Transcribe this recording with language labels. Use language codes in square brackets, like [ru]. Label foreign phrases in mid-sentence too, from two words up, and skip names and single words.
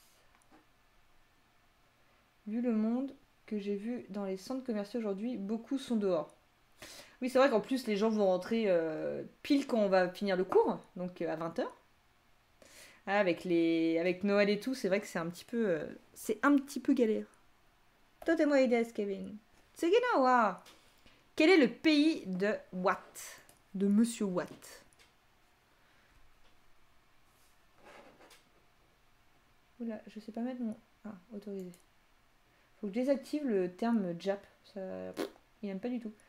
[fr] Vu le monde que j'ai vu dans les centres commerciaux aujourd'hui, beaucoup sont dehors. Oui, c'est vrai qu'en plus, les gens vont rentrer pile quand on va finir le cours, donc à 20 h. Avec Noël et tout, c'est vrai que c'est un petit peu galère. [ja] とてもいいです, Kevin. 次は. [fr] Quel est le pays de Watt? De Monsieur Watt. Oula, je sais pas mettre mon... Ah, autorisé. Faut que je désactive le terme Jap. Ça... Il aime pas du tout.